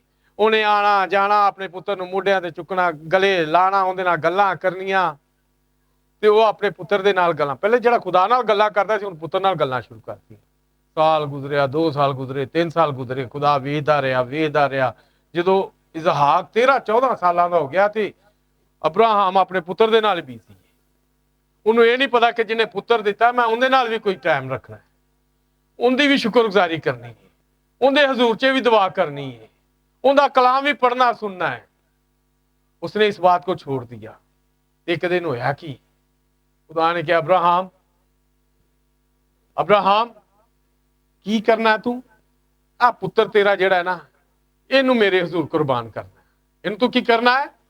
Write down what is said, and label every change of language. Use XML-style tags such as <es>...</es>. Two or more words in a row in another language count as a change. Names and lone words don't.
<pa>ਉਨ੍ਹੇਂ ਆਣਾ ਜਾਣਾ, ਆਪਣੇ ਪੁੱਤਰ ਨੂੰ ਮੋਢਿਆਂ ਤੇ ਚੁੱਕਣਾ, ਗਲੇ ਲਾਣਾ, ਉਹਦੇ ਨਾਲ ਗੱਲਾਂ ਕਰਨੀਆਂ, ਤੇ ਵੋ ਆਪਣੇ ਪੁੱਤਰ ਦੇ ਨਾਲ ਗੱਲਾਂ। ਪਹਿਲੇ ਜਿਹੜਾ ਖ਼ੁਦਾ ਨਾਲ ਗੱਲਾਂ ਕਰਦਾ ਸੀ, ਹੁਣ ਪੁੱਤਰ ਨਾਲ ਗੱਲਾਂ ਸ਼ੁਰੂ ਕਰਤੀਆਂ। ਸਾਲ ਗੁਜ਼ਰਿਆ, 2 ਸਾਲ ਗੁਜ਼ਰੇ, 3 ਸਾਲ ਗੁਜ਼ਰੇ, ਖ਼ੁਦਾ ਵੇਖਦਾ ਰਿਹਾ। ਜਦੋਂ ਇਸਹਾਕ 13-14 ਸਾਲਾਂ ਦਾ ਹੋ ਗਿਆ ਤੇ ਅਬਰਾਹਾਮ ਆਪਣੇ ਪੁੱਤਰ ਦੇ ਨਾਲ ਬਿਜ਼ੀ ਹੈ। ਉਹਨੂੰ ਇਹ ਨਹੀਂ ਪਤਾ ਕਿ ਜਿਹਨੇ ਪੁੱਤਰ ਦਿੱਤਾ ਮੈਂ ਉਹਦੇ ਨਾਲ ਵੀ ਕੋਈ ਟਾਈਮ ਰੱਖਣਾ ਹੈ, ਉਹਦੀ ਵੀ ਸ਼ੁਕਰਗੁਜ਼ਾਰੀ ਕਰਨੀ ਹੈ, ਉਹਦੇ ਹਜ਼ੂਰ 'ਚ</pa> <hi>भी दुआ करनी है, उनका कलाम भी पढ़ना सुनना है। उसने इस बात को छोड़ दिया।</hi> <pa>ਇਕ ਦਿਨ ਹੋਇਆ ਕਿ ਖ਼ੁਦਾ ਨੇ ਕਿਹਾ ਅਬਰਾਹਾਮ ਅਬਰਾਹਾਮ ਕੀ ਕਰਨਾ ਹੈ ਤੂੰ, ਆਹ ਪੁੱਤਰ ਤੇਰਾ ਜਿਹੜਾ ਹੈ ਨਾ ਇਨੂੰ ਮੇਰੇ ਹਜ਼ੂਰ ਕੁਰਬਾਨ ਕਰਨਾ ਹੈ, ਇਨ ਤੂੰ ਕੀ ਕਰਨਾ ਹੈ।</pa>